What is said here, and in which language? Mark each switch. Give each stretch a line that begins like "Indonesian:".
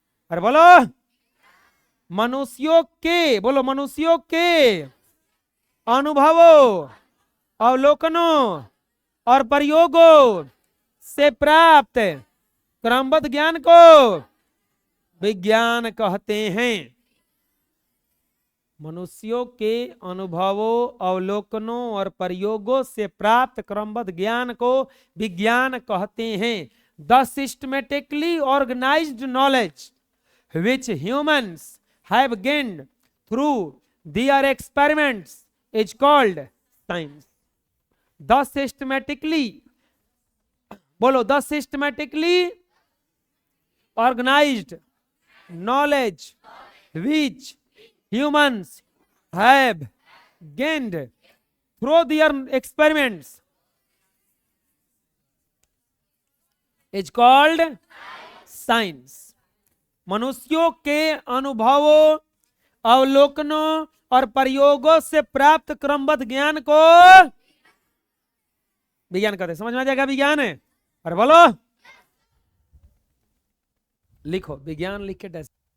Hindi: अरे बोलो, मनुष्यों के, बोलो, मनुष्यों के अनुभवों, अवलोकनों और प्रयोगों से प्राप्त क्रमबद्ध ज्ञान को विज्ञान कहते हैं। मनुष्यों के अनुभवों, अवलोकनों और प्रयोगों से प्राप्त क्रमबद्ध ज्ञान को विज्ञान कहते हैं।
English: The systematically organised knowledge which humans have gained through their experiments is called science. The systematically, बोलो, the systematically organized knowledge which humans have gained through their experiments is called science.
Hindi: मनुष्यों के अनुभवों, अवलोकनों और प्रयोगों से प्राप्त क्रमबद्ध ज्ञान को विज्ञान कहते हैं। समझ में आ जाएगा विज्ञान है? और बोलो, लिखो विज्ञान, लिख के टेस्ट।